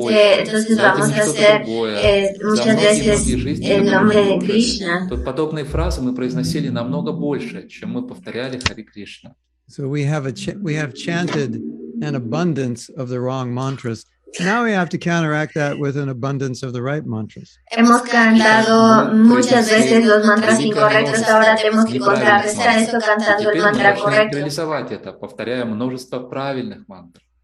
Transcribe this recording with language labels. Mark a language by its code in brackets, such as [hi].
[es] Entonces vamos a hacer muchas veces el nombre de Krishna. [ru] Подобные фразы мы произносили намного больше, чем мы повторяли Харе Кришна. [en] So we have chanted an abundance of the wrong mantras. Now we have to counteract that with an abundance of the right mantras. [es] Hemos cantado muchas veces los mantras incorrectos, ahora tenemos que contrarrestar esto cantando el mantra correcto. [ru] Реализовать это, повторяя множество правильных мантр.